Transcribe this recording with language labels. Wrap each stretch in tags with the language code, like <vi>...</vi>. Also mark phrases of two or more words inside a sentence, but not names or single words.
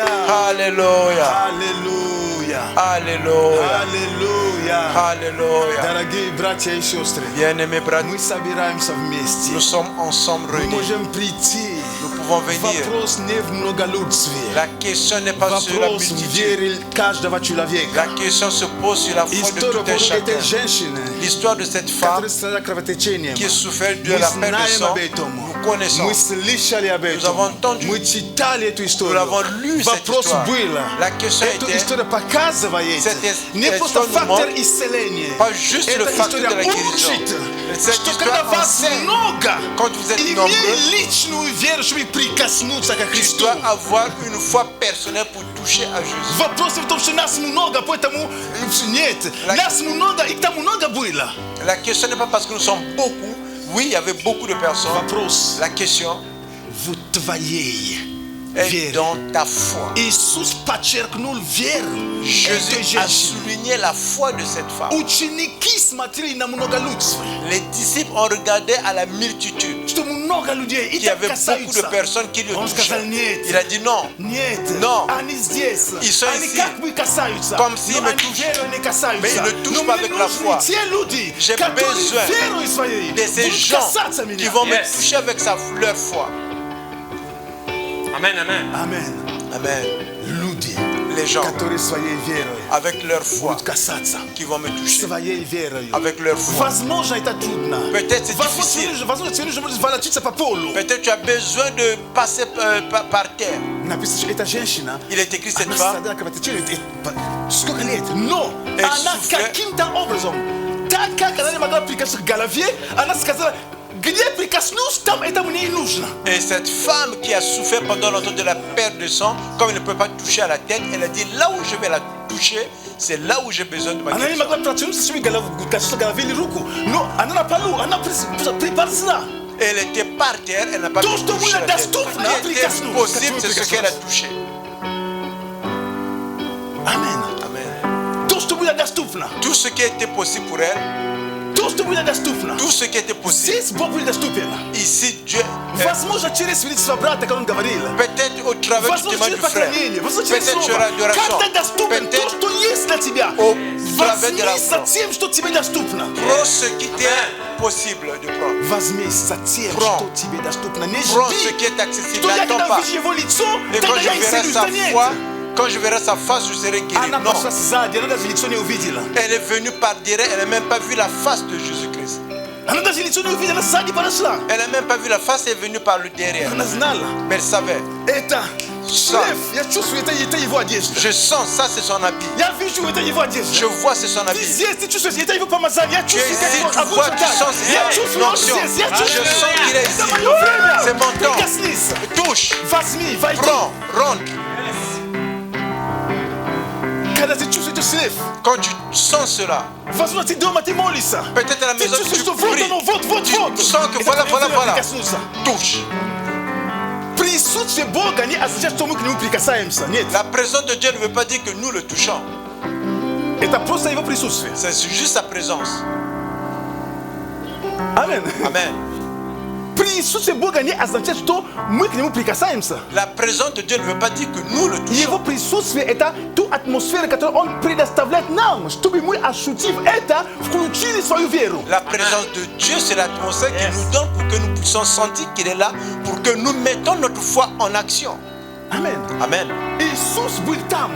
<fr>Alléluia.</fr> <ru>Аллилуйя.</ru> <fr>Alléluia.</fr> <ru>Аллилуйя.</ru> <fr>Alléluia.</fr> <ru>Дорогие братья и сестры,</ru> <fr>Bien-aimés bras,</fr> <ru>мы собираемся вместе.</ru> <fr>nous sommes ensemble</fr> <ru>Мы</ru> <fr>réunis.</fr> <ru>можем прийти.</ru> <fr>Nous pouvons venir.</fr> <ru>Вопрос не в многолюдстве.</ru> <fr>La question n'est pas sur la</fr> <ru>Вопрос в</ru> <fr>multitude.</fr> <ru>вере каждого человека.</ru> <fr>La question se pose sur la foi de</fr> <ru>История</ru> <fr>tout un</fr> <ru>этой</ru> <fr>chacun.</fr> <ru>женщины,</ru> <fr>L'histoire de cette femme</fr> <ru>которая страдала кровотечением.</ru> <fr>qui souffrait de</fr> <ru>Мы</ru> <fr>la perte de</fr> <ru>знаем</ru> <fr>sang,</fr> <ru>об этом.</ru> <fr>nous connaissons.</fr> <ru>Мы слышали об этом.</ru> <fr>avons entendu.</fr> <ru>Мы читали эту историю.</ru> <fr>Nous l'avons lu, cette</fr> <ru>Вопрос</ru> <fr>histoire.</fr> <ru>было.</ru> <fr>La question</fr> <ru>Эту</ru> <fr>était,</fr> <ru>историю показывает</ru> <fr>cette</fr> <ru>не просто</ru> <fr>histoire nous</fr> <ru>фактор</ru> <fr>montre</fr> <ru>исцеления.</ru> <fr>pas juste le</fr> <ru>Эта</ru> <fr>facteur de la</fr> <ru>история</ru> <fr>guérison.</fr> <ru>учит,</ru> <fr>Cette</fr> <ru>что</ru> <fr>histoire</fr> <ru>когда вас</ru> <fr>enseigne,</fr> <ru>много,</ru> <fr>quand vous êtes</fr> <ru>имей</ru> <fr>nombreux,</fr> <ru>личную веру, чтобы прикоснуться к</ru> <fr>tu</fr> <ru>Христу.</ru> <fr>dois avoir une foi personnelle pour toucher à Jésus.</fr> <ru>Вопрос в том, что нас много, поэтому нет. Нас много, и там много было.</ru> <fr>La question n'est pas parce que nous sommes beaucoup. Oui, il y avait beaucoup de personnes.</fr> <ru>Вопрос</ru> <fr>La question,</fr> <ru>в твоей</ru> <fr>est</fr> <ru>вере.</ru> <fr>dans ta foi.</fr> <ru>Иисус подчеркнул веру этой</ru> <fr>Jésus a</fr> <ru>женщины.</ru> <fr>souligné la foi de cette femme.</fr> <ru>Ученики смотрели на многолюдство,</ru> <fr>Les disciples ont regardé à la multitude.</fr> <ru>что много людей, и</ru> <fr>Il y</fr> <ru>так</ru> <fr>avait beaucoup de</fr> <ru>касаются.</ru> <fr>personnes qui le</fr> <ru>Он сказал,</ru> <fr>touchaient.</fr> <ru>нет,</ru> <fr>Il a dit non.</fr> <ru>нет,</ru> <fr>Non.</fr> <ru>они здесь,</ru> <fr>Ils sont</fr> <ru>они</ru> <fr>ici.</fr> <ru>как бы касаются,</ru> <fr>Comme s'ils</fr> <ru>но</ru> <fr>me</fr> <ru>они</ru> <fr>touchent.</fr> <ru>верой не касаются.</ru> <fr>Mais ils ne touchent</fr> <ru>Но</ru> <fr>pas</fr> <ru>мне</ru> <fr>avec la</fr> <ru>нужны</ru> <fr>foi.</fr> <ru>те люди,</ru> <fr>J'ai</fr> <ru>которые</ru> <fr>besoin</fr> <ru>верой своей</ru> <fr>de ces</fr> <ru>будут</ru> <fr>gens</fr> <ru>касаться</ru> <fr>qui</fr> <ru>меня.</ru> <fr>vont me Yes. toucher avec leur foi. Amen, amen.</fr> <ru>Амен.</ru> <fr>Amen.</fr> <ru>Люди,</ru> <fr>Les gens</fr> <ru>которые своей верой</ru> <fr>avec leur foi</fr> <ru>будут касаться,</ru> <fr>qui vont me toucher</fr> <ru>своей верой.</ru> <fr>avec leur foi.</fr> <ru>Возможно, это трудно.</ru> <fr>Peut-être c'est difficile.</fr> <ru>Возможно, тебе нужно будет волочиться по полу.</ru> <fr>Peut-être tu as besoin de passer par terre.</fr> <ru>Написано, что эта женщина,</ru> <fr>Il est écrit cette</fr> <ru>она</ru> <fr>femme,</fr> <ru>страдала кровотечением, сколько лет, но</ru> <fr>Elle</fr> <ru>она</ru> <fr>souffrait.</fr> <ru>каким-то образом, так как она не могла прикоснуться к голове, она сказала, где прикоснусь, там это мне и нужно.</ru> <fr>et cette femme qui a souffert pendant longtemps de la perte de sang, comme elle ne peut pas toucher à la tête, elle a dit là où je vais la toucher, c'est là où j'ai besoin de ma</fr> <ru>Она не</ru> <fr>guérison.</fr> <ru>могла протянуться себе коснуться голове или руку, но она на полу, она приползла.</ru> <fr>Elle était par terre, elle n'a pas pu</fr> <ru>То, что</ru> <fr>toucher</fr> <ru>было</ru> <fr>la tête.</fr> <ru>доступно,</ru> <fr>Ce qui était</fr> <ru>прикоснуться,</ru> <fr>possible,</fr> <ru>к</ru> <fr>c'est</fr> <ru>чему</ru> <fr>ce qu'elle a</fr> <ru>прикоснулась.</ru> <fr>touché.</fr> <ru>Амин.</ru> <fr>Amen.</fr> <ru>То, что было доступно,</ru> <fr>Tout ce qui était possible pour elle,</fr> <ru>то, что было доступно,</ru> <fr>tout ce qui était possible,</fr> <ru>здесь Бог был доступен.</ru> <fr>ici Dieu,</fr> <ru>Возможно, через свидетельство брата, как он говорил.</ru> <fr>peut-être au travers du</fr> <ru>Возможно,</ru> <fr>témoin</fr> <ru>через</ru> <fr>du frère,</fr> <ru>поклонение, возможно, через</ru> <fr>peut-être sur</fr> <ru>слово.</ru> <fr>l'adoration,</fr> <ru>Когда доступен то,</ru> <fr>peut-être</fr> <ru>что есть для тебя,</ru> <fr>au travers de la</fr> <ru>возьми за тем, что тебе доступно.</ru> <fr>prends ce qui t'est possible de prendre.</fr> <ru>Возьми за тем,</ru> <fr>Prends.</fr> <ru>что тебе доступно. Не</ru> <fr>Prends ce</fr> <ru>жди,</ru> <fr>qui est accessible,</fr> <ru>что я</ru> <fr>n'attends</fr> <ru>когда</ru> <fr>pas.</fr> <ru>вижу его лицо,</ru> <fr>Et quand</fr> <ru>тогда</ru> <fr>je</fr> <ru>я</ru> <fr>verrai</fr> <ru>исцелюсь.</ru> <fr>sa</fr> <ru>Да нет.</ru> <fr>foi, quand je verrai sa face, je serai guéri.</fr> <ru>Она</ru> <fr>Non,</fr> <ru>пошла сзади, она даже лицо не увидела.</ru> <fr>elle est venue par derrière, elle n'a même pas vu la face de Jésus-Christ.</fr> <ru>Она даже лицо не увидела, сзади подошла.</ru> <fr>Elle n'a même pas vu la face, elle est venue par le derrière.</fr> <ru>Она знала.</ru> <fr>Mais elle savait.</fr> <ru>Это</ru> <fr>Ça.</fr> <ru>шлейф. Я чувствую, это его одежда.</ru> <fr>Je sens ça, c'est son habit.</fr> <ru>Я вижу, это его одежда.</ru> <fr>Je vois, c'est son</fr> <ru>Ты</ru> <fr>habit.</fr> <ru>здесь, ты чувствуешь, это его помазание. Я</ru> <fr>Tu es</fr> <ru>чувствую, как</ru> <fr>ici,</fr> <ru>его</ru> <fr>tu vois,</fr> <ru>обучен</ru> <fr>tu</fr> <ru>так.</ru> <fr>sens</fr> <ru>Я</ru> <fr>une</fr> <ru>чувствую, он</ru> <fr>onction.</fr> <ru>здесь. Я</ru> <fr>Je</fr> <ru>чувствую.</ru> <fr>sens qu'il est</fr> <ru>Это</ru> <fr>ici.</fr> <ru>мое время.</ru> <fr>C'est mon temps.</fr> <ru>Прикоснись.</ru> <fr>Touche,</fr> <ru>Возьми, войди.</ru> <fr>prends, rentre.</fr> <ru>Когда ты чувствуешь этот шлейф,</ru> <fr>Quand tu sens cela,</fr> <ru>возможно, ты дома, ты молишься.</ru> <fr>peut-être à la</fr> <ru>Ты</ru> <fr>maison</fr> <ru>чувствуешь,</ru> <fr>tu</fr> <ru>что вот</ru> <fr>pries.</fr> <ru>оно, вот.</ru> <fr>Tu sens que</fr> <ru>Это</ru> <fr>voilà,</fr> <ru>твое</ru> <fr>voilà,</fr> <ru>время</ru> <fr>voilà.</fr> <ru>прикоснуться.</ru> <fr>Touche.</fr> <ru>Присутствие Бога не означает, что мы к Нему прикасаемся. Нет.</ru> <fr>La présence de Dieu ne veut pas dire que nous le touchons.</fr> <ru>Это просто Его присутствие.</ru> <fr>C'est juste sa présence.</fr> <ru>Амин.</ru> <fr>Amen.</fr> <ru>Присутствие Бога не означает, что мы к Нему прикасаемся.</ru> <fr>La présence de Dieu ne veut pas dire que nous le</fr> <ru>Его</ru> <fr>touchons.</fr> <ru>присутствие – это ту атмосферу, которую Он предоставляет нам, чтобы мы, ощутив это, включили свою веру.</ru> <fr>La présence de Dieu, c'est l'atmosphère qu'il nous donne pour que nous puissions sentir qu'il est là, pour que nous mettons notre foi en action. Amen. Amen.</fr> <ru>Иисус был там.</ru>